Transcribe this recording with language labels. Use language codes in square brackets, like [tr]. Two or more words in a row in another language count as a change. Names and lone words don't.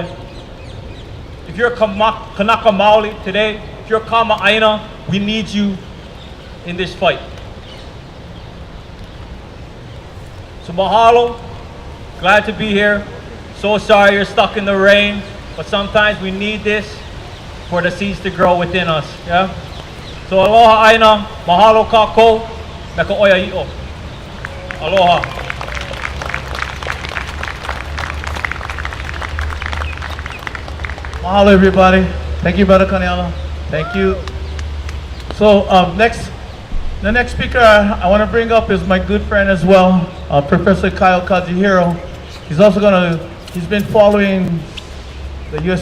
[en] If you're [haw] Kanaka Maoli [en] today, if you're [haw] Kama Aina, [en] we need you in this fight. So mahalo, glad to be here. So sorry you're stuck in the rain, but sometimes we need this for the seeds to grow within us, yeah? [haw] So aloha Aina, mahalo kako, meka oia i'o. [en] Aloha. Mahalo, everybody. Thank you, Brother Kaniela. Thank you. So the next speaker I want to bring up is my good friend as well, Professor Kyle Kazuhiro. He's been following the U.S.